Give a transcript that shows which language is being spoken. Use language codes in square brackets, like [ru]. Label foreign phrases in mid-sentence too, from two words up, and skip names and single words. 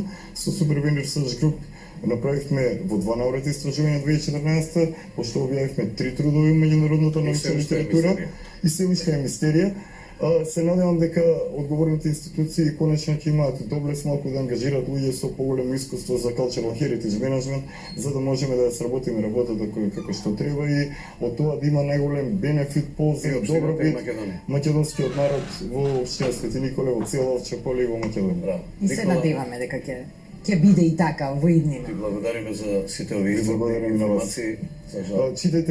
[mk] Со Supervenir Research Group направивме во 2 наврати истражувања 2014, пошто објавивме 3 трудови меѓународната научна литература и се уште е мистерија. Се надевам дека одговорните институции конечно ќе имаат доблест малку да ангажираат луѓе со поголемо искуство за [en] cultural heritage management, [mk] за да можеме да сработиме работата како што треба и од тоа да има најголем бенефит, полза и добробит македонскиот народ во општина Свети Николе, во цела Овче поле и во Македонија. И се надеваме дека ќе биде и така во иднина. Ти благодариме за сите овие информации.